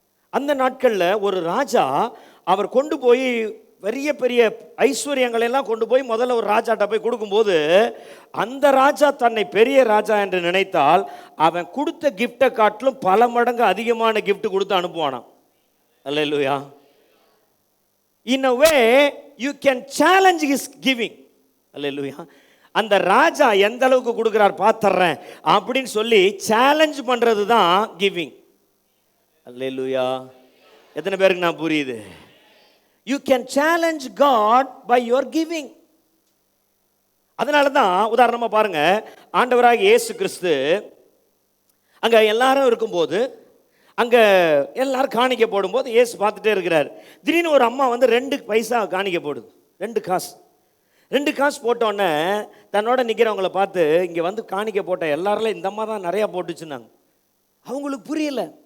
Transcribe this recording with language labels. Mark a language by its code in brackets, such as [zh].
[ta] அந்த நாட்களில் ஒரு ராஜா அவர் கொண்டு போய் பெரிய பெரிய ஐஸ்வர்யங்களை எல்லாம் கொண்டு போய் முதல்ல ஒரு ராஜாட்ட போய் கொடுக்கும்போது, அந்த ராஜா தன்னை பெரிய ராஜா என்று நினைத்தால் அவன் கொடுத்த கிஃப்டை காட்டிலும் பல மடங்கு அதிகமான கிஃப்ட் கொடுத்து அனுப்புவானாம். அல்லேலூயா. [en] In a way you can challenge his giving. [ta] அல்லேலூயா. அந்த ராஜா எந்த அளவுக்கு கொடுக்குறார் பார்த்துறேன் அப்படின்னு சொல்லி சேலஞ்ச் பண்ணுறது தான் கிவிங். அல்லேலூயா. எத்தனை பேருக்கு நான் புரியுது? [en] You can challenge God by your giving. [ta] அதனால தான் உதாரணமாக பாருங்க, ஆண்டவராக இயேசு கிறிஸ்து அங்கே எல்லாரும் இருக்கும்போது, அங்கே எல்லாரும் காணிக்கை போடும்போது இயேசு பார்த்துட்டே இருக்கிறார். திடீர்னு ஒரு அம்மா வந்து 2 பைசா காணிக்கை போடுது. 2 காசு. 2 காசு போட்டோன்னே தன்னோட நிற்கிறவங்கள பார்த்து, இங்கே வந்து காணிக்கை போட்ட எல்லாரில் இந்த அம்மா தான் நிறையா போட்டுச்சுன்னாங்க. அவங்களுக்கு புரியல.